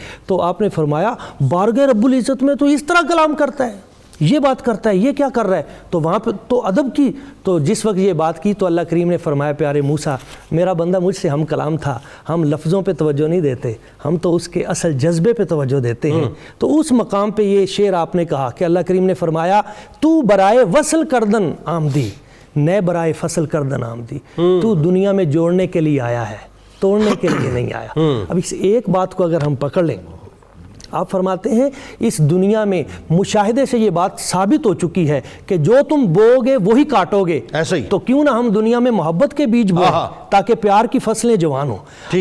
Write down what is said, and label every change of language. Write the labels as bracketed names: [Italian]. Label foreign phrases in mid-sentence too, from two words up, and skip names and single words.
[Urdu] تو آپ نے فرمایا بارگاہ رب العزت میں تو اس طرح کلام کرتا ہے، یہ بات کرتا ہے، یہ کیا کر رہا ہے؟ تو وہاں پہ تو ادب کی، تو جس وقت یہ بات کی تو اللہ کریم نے فرمایا پیارے موسیٰ، میرا بندہ مجھ سے ہم کلام تھا، ہم لفظوں پہ توجہ نہیں دیتے، ہم تو اس کے اصل جذبے پہ توجہ دیتے ہیں۔ تو اس مقام پہ یہ شعر آپ نے کہا کہ اللہ کریم نے فرمایا [Persian] تو برائے وصل کردن آمدی، نئے برائے فصل کردن آمدی، [Urdu] تو دنیا میں جوڑنے کے لیے آیا ہے، توڑنے کے لیے نہیں آیا۔ اب اس ایک بات کو اگر ہم پکڑ لیں، آپ فرماتے ہیں اس دنیا میں مشاہدے سے یہ بات ثابت ہو چکی ہے کہ جو تم بو گے وہی کاٹو گے، تو کیوں نہ ہم دنیا میں محبت کے بیج بوئیں تاکہ پیار کی فصلیں جوان ہوں۔